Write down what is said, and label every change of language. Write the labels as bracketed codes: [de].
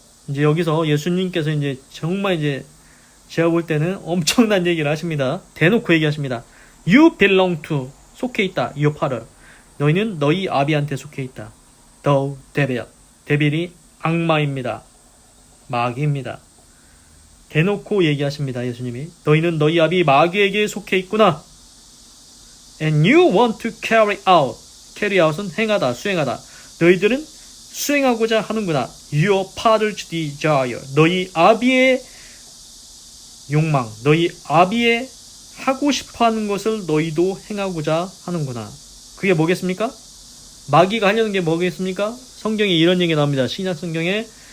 [ko] 이제 여기서 예수님께서 이제 정말 이제 제가 볼 때는 엄청난 얘기를 하십니다. 대놓고 얘기하십니다. [en] You belong to [ko] 속해 있다. [en] your father. [ko] 너희는 너희 아비한테 속해 있다. [en] The devil. [ko] 데빌이 악마입니다. 마귀입니다. 대놓고 얘기하십니다. 예수님이 너희는 너희 아비 마귀에게 속해 있구나. [en] And you want to carry out. [ko] carry out은 행하다, 수행하다. 너희들은 수행하고자 하는구나. [en] Your father's desire. [ko] 너희 아비의 욕망, 너희 아비의 하고 싶어하는 것을 너희도 행하고자 하는구나. 그게 뭐겠습니까? 마귀가 하려는 게 뭐겠습니까? 성경에 이런 얘기 나옵니다. 신약 성경에